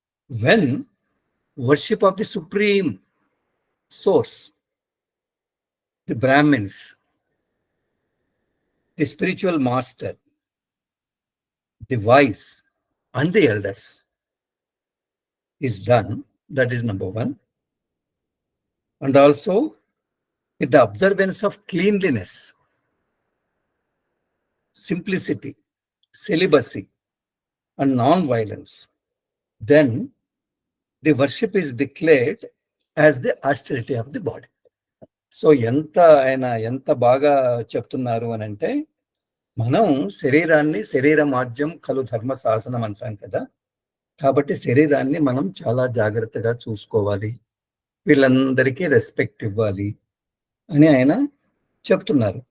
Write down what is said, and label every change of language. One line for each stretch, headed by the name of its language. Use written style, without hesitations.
English: When worship of the supreme source, the brahmins, the spiritual master, the wise and the elders is done, that is number one. And also with the observance of cleanliness, simplicity, celibacy and non-violence, then the worship is declared as the austerity of the body.
Telugu: So ఎంత బాగా చెప్తున్నారు అని అంటే, మనం శరీర మాధ్యం కలు ధర్మ శాసనం అంటాం కదా, కాబట్టి శరీరాన్ని మనం చాలా జాగ్రత్తగా చూసుకోవాలి, వీళ్ళందరికీ రెస్పెక్ట్ ఇవ్వాలి అని ఆయన చెప్తున్నారు.